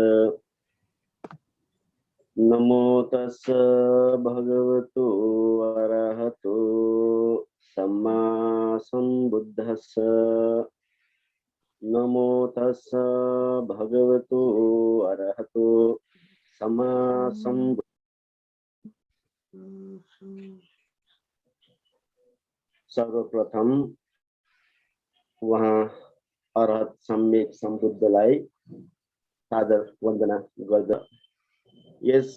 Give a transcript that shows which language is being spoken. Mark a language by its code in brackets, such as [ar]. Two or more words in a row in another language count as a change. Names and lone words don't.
[pi] नमो तस्स भगवतो अरहतो सम्मा सम्बुद्धस्स। नमो तस्स भगवतो अरहतो सम्मा सम्बुद्धस्स। [ne] सर्वप्रथम वहाँ अरहत सम्यक सम्बुद्धलाई सादर वन्दना गर्दा यस